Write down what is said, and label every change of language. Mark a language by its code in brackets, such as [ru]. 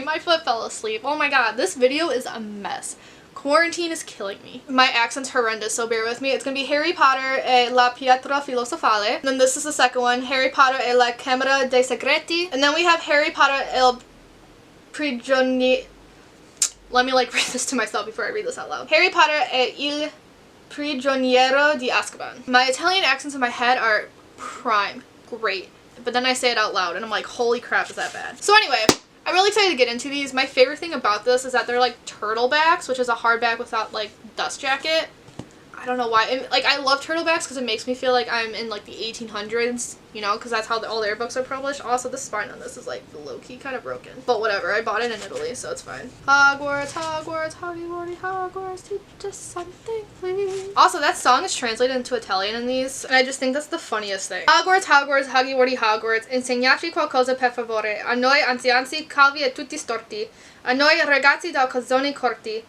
[en] My foot fell asleep. Oh my god, this video is a mess. Quarantine is killing me. My accent's horrendous, so bear with me. It's gonna be Harry Potter e la pietra filosofale. And then this is the second one, Harry Potter e la camera dei segreti. And then we have Harry Potter e il prigioniero. Let me like read this to myself before I read this out loud. [it] Harry Potter e il prigioniero di Azkaban. [en] My Italian accents in my head are prime. Great. But then I say it out loud and I'm like, holy crap, is that bad? So anyway, I'm really excited to get into these. My favorite thing about this is that they're like turtle backs, which is a hardback without like dust jacket. I don't know why. And, like, I love turtle backs because it makes me feel like I'm in like the 1800s, because that's how all their books are published. Also, the spine on this is like low-key kind of broken. But whatever, I bought it in Italy, so it's fine. Hogwarts, Hogwarts, Hogwarts, Hogwarts, teach us something, please. Also, that song is translated into Italian in these, and I just think that's the funniest thing. [it] Hogwarts, Hogwarts, Hogwarts, Hogwarts, insegnaci qualcosa per favore. A noi anziani calvi e tutti storti. A noi ragazzi da calzoni corti.